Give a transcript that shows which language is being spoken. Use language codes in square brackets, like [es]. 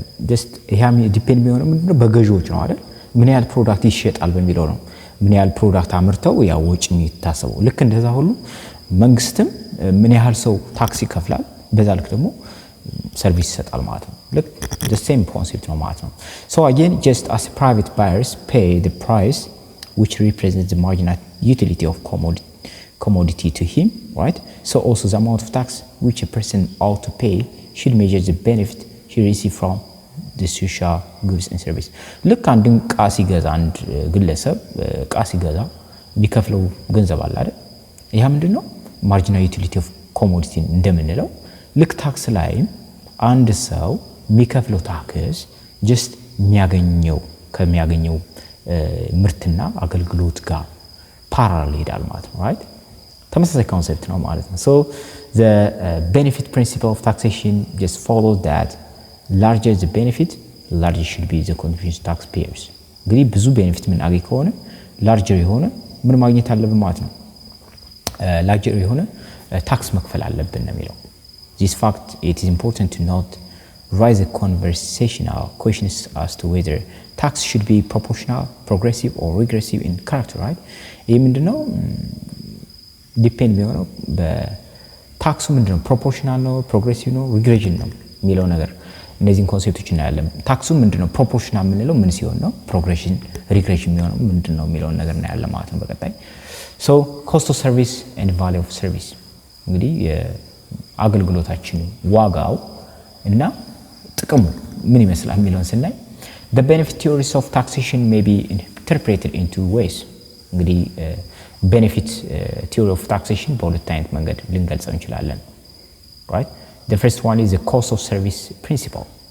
[am] just ይሄም ዲፔንድ የሚሆነው ምንድነው በገዢዎች ነው አይደል? ምን ያህል ፕሮዳክት ይሸጣል በሚለው ነው። ምን ያህል ፕሮዳክት አምርተው ያው ወጪ የሚታሰበው። ልክ እንደዛ ሁሉ መንግስትም ምን ያህል ሰው ታክስ ይከፍላል በዛ ልክ ደግሞ ሰርቪስ ይሰጣል ማለት ነው። ልክ [en] the same concept [am] ነው ማለት ነው። [en] so again just as private buyers pay the price which represents the marginal utility of commodity to him, right? So also the amount of tax which a person ought to pay should measure the benefit he receives from the social goods and service. [am] ልክ አንድን ዕቃ ሲገዛ አንድ ግለሰብ ዕቃ ሲገዛ ቢከፍለው ገንዘብ አለ አይደል? ይሄ ምንድነው? ማርጂናል ዩቲሊቲ ኦፍ ኮሞዲቲ እንደምንለው ልክ ታክስ ላይም አንድ ሰው የሚከፍለው ታክስ ጀስት ከሚያገኘው ምርትና አገልግሎት ጋር ፓራሌል ይሄዳል ማለት ነው። right? ተመሳሳይ ኮንሰፕት ነው ማለት ነው። [en] so the benefit principle of taxation just follows that larger the benefit larger should be the contribution to taxpayers. [am] እንግዲህ ብዙ ቤኔፊት የምናገኝ ከሆነ ላርጀር የሆነ ምን ማግኘት አለብን ማለት ነው። ላርጀር የሆነ ታክስ መክፈል አለብን ነው የሚለው። [en] this fact it is important to note raise a conversational questions as to whether tax should be proportional, progressive or regressive in character, right? [am] ይሄ ምንድነው ዲፔንድ የሚሆነው በታክሱ ምንድነው ፕሮፖርሽናል ነው ፕሮግሬሲቭ ነው ሪግሬሽን ነው የሚለው ነገር እነዚህን ኮንሴፕቶች እናያለን። ታክሱ ምንድነው ፕሮፖርሽናል የምንለው ምን ሲሆን ነው ፕሮግሬሽን ሪግሬሽን የሚሆነው ምንድነው የሚለው ነገር እናያለን ማለት ነው በቀጣይ። [en] so cost of service [am] and value of service እንግዲህ አገልግሎታችን ዋጋው እና ጥቅሙ ምን ይመስላል የሚለውን ስናይ [en] the benefit theories of taxation may be interpreted in two ways [am] እንግዲህ [en] benefit theory of taxation [am] በሁለት አይነት መንገድ ልንገልጸው እንችላለን [en] right the first one is the cost of service principle